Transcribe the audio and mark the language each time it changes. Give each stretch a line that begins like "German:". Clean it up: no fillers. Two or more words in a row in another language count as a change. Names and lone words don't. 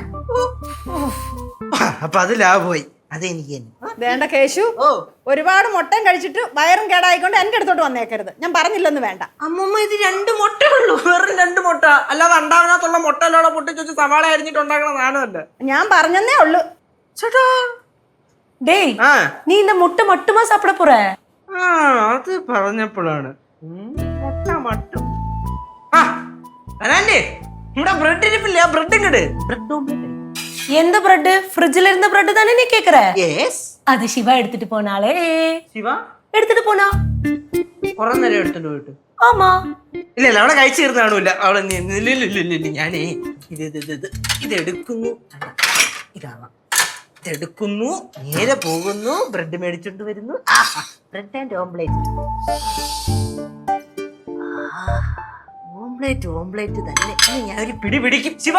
Malayalam: അപ്പൊ അത് ലാഭമായി. അതെനിക്ക് തന്നെ വേണ്ട കേശു. ഒരുപാട് മുട്ടയും കഴിച്ചിട്ട് വയറും കേടായിക്കൊണ്ട് എന്റെ അടുത്തോട്ട് വന്നേക്കരുത്. ഞാൻ പറഞ്ഞില്ലെന്ന് വേണ്ട. അമ്മമ്മ, ഇത് 2 മുട്ട ഉള്ളൂ, വെറും 2 മുട്ട. അല്ലാതെ അണ്ടാവിനകത്തുള്ള മുട്ട അല്ലോടെ പൊട്ടിച്ച് വെച്ച് സവാള അരിഞ്ഞിട്ട് ഉണ്ടാക്കണ സാധനമല്ല. ഞാൻ പറഞ്ഞെന്നേ ഉള്ളു. ചേട്ടാ,
Tamil: டேய், நீ இந்த முட்டை மட்டுமா சாப்பிட போற?
Malayalam: അത് പറഞ്ഞപ്പോഴാണ് മുട്ട മട്ടും. അനാൻഡി, ഇവിടെ ബ്രെഡ് ഇരിപ്പില്ല, ബ്രെഡ് ഇങ്ങട്.
English: bread omelette.
Tamil: எந்த பிரெட்? ஃப்ரிட்ஜ்ல இருந்த பிரெட் தானே நீ கேக்குற?
Malayalam: യെസ്.
Tamil: அது சிவா எடுத்துட்டு போனாலே.
Malayalam: ശിവ
Tamil: எடுத்துட்டு போனா?
Malayalam: കുറെ നേരം എടുത്തോണ്ട് പോയിട്ട്.
Tamil: ஆமா.
Malayalam: ഇല്ല ഇല്ല, അവിടെ കഴിച്ചു തീർന്ന കാണൂല. അവിടെ ഞാനേ ഇത് എടുക്കുന്നു. ഇതാണ്, ഇതെടുക്കുന്നു, നേരെ പോകുന്നു, ബ്രെഡ് മേടിച്ചോണ്ട് വരുന്നു.
English: bread and omelette.
Malayalam: ഓംലെറ്റ് ഓംലെറ്റ് തന്നെ. ഇനി ഞാൻ ഒരു പിടി പിടിക്കും. ശിവ,